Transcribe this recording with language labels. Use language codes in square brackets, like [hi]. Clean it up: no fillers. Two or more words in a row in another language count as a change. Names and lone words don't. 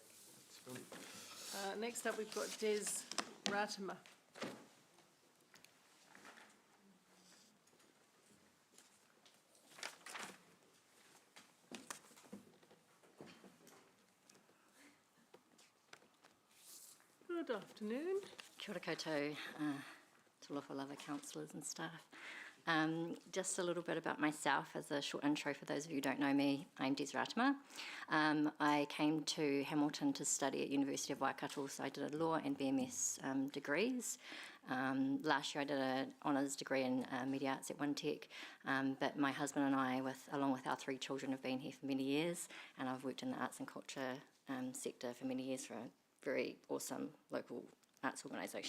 [en] Next up, we've got Des Ratima. Good afternoon. [mi] Kia ora koutou, [sm] talofa lava [en] councillors and staff. Just a little bit about myself as a short intro for those of you who don't know me. I'm Des Ratima. I came to Hamilton to study at University of Waikato, so I did a law and BMS degrees. Last year I did an honours degree in media arts at OneTech, but my husband and I, along with our 3 children, have been here for many years, and I've worked in the arts and culture sector for many years for a very awesome local arts organisation.